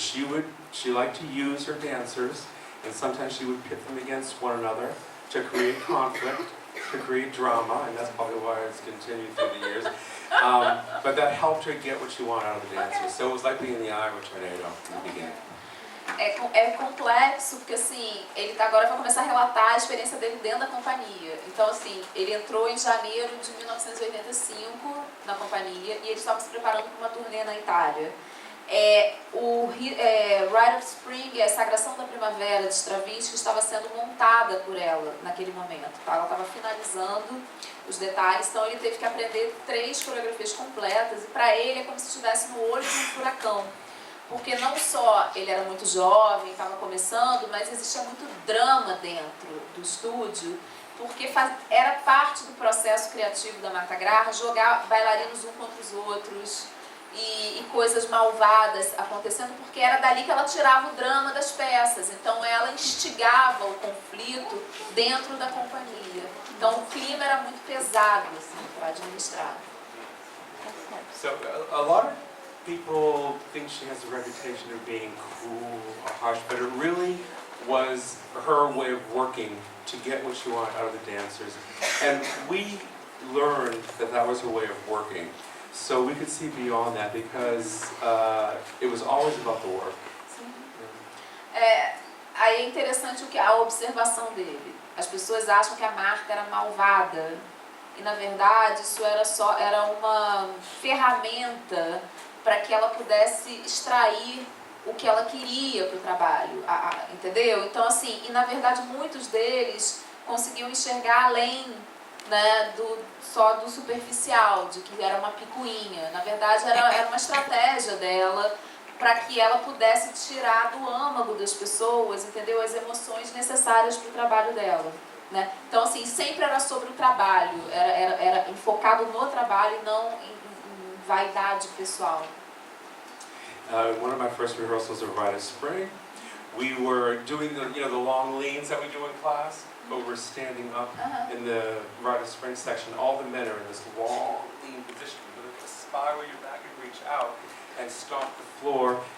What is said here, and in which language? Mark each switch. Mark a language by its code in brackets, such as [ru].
[en] She liked to use her dancers, and sometimes she would pit them against one another to create conflict, to create drama, and that's probably why it's continued through the years. But that helped her get what she wanted out of the dancers. So it was like being in the eye of a tornado in the beginning. [pt] É complexo, porque assim, ele agora vai começar a relatar a experiência dele dentro da companhia. Então assim, ele entrou em janeiro de 1985 na companhia e eles estavam se preparando para uma turnê na Itália. Rite of Spring, a Sagração da Primavera de Stravinsky, estava sendo montada por ela naquele momento. Tá? Ela estava finalizando os detalhes, então ele teve que aprender 3 coreografias completas e para ele é como se estivesse no olho de um furacão. Porque não só ele era muito jovem, estava começando, mas existia muito drama dentro do estúdio, porque era parte do processo criativo da Martha Graham jogar bailarinos um contra os outros e coisas malvadas acontecendo, porque era dali que ela tirava o drama das peças. Então ela instigava o conflito dentro da companhia. Então o clima era muito pesado assim, para administrar. [en] So a lot of people think she has a reputation of being cruel or harsh, but it really was her way of working to get what she wanted out of the dancers. And we learned that that was her way of working. So we could see beyond that because it was always about the work. [pt] Sim. Aí é interessante a observação dele. As pessoas acham que a Martha era malvada. E na verdade isso era uma ferramenta para que ela pudesse extrair o que ela queria para o trabalho, entendeu? Então assim, e na verdade muitos deles conseguiam enxergar além, né, só do superficial, de que era uma picuinha. Na verdade era uma estratégia dela para que ela pudesse tirar do âmago das pessoas, entendeu? As emoções necessárias para o trabalho dela. Né? Então assim, sempre era sobre o trabalho, era enfocado no trabalho e não em vaidade pessoal. [en] One of my first rehearsals of Rite of Spring, we were doing the long leans that we do in class, but we're standing up in the Rite of Spring section. All the men are in this long lean position with a spiral your back and reach out and stomp the floor.